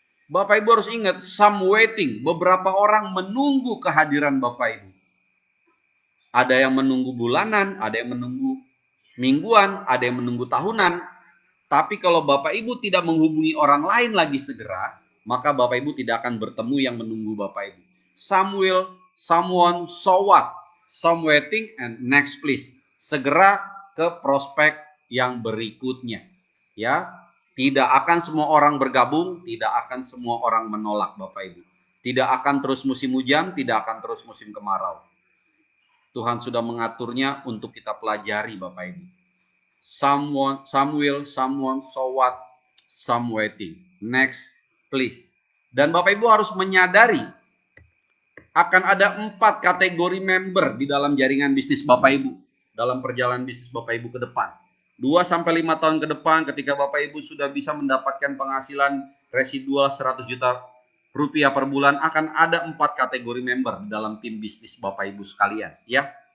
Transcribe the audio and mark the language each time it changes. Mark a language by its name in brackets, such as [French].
[Indonesian] Bapak Ibu harus ingat, [English] some waiting, [Indonesian] beberapa orang menunggu kehadiran Bapak Ibu. Ada yang menunggu bulanan, ada yang menunggu mingguan, ada yang menunggu tahunan. Tapi kalau Bapak Ibu tidak menghubungi orang lain lagi segera, maka Bapak Ibu tidak akan bertemu yang menunggu Bapak Ibu. [English] Some will, someone, so what? Some waiting and next please. [Indonesian] Segera ke prospek yang berikutnya. Ya, tidak akan semua orang bergabung, tidak akan semua orang menolak Bapak Ibu. Tidak akan terus musim hujan, tidak akan terus musim kemarau. Tuhan sudah mengaturnya untuk kita pelajari Bapak Ibu. [English] Some will, someone, so what, some waiting. Next, please. [Indonesian] Dan Bapak Ibu harus menyadari akan ada 4 kategori member di dalam jaringan bisnis Bapak Ibu. Dalam perjalanan bisnis Bapak Ibu ke depan. 2-5 tahun ke depan ketika Bapak Ibu sudah bisa mendapatkan penghasilan residual 100 juta rupiah per bulan, akan ada 4 kategori member di dalam tim bisnis Bapak Ibu sekalian. Ya.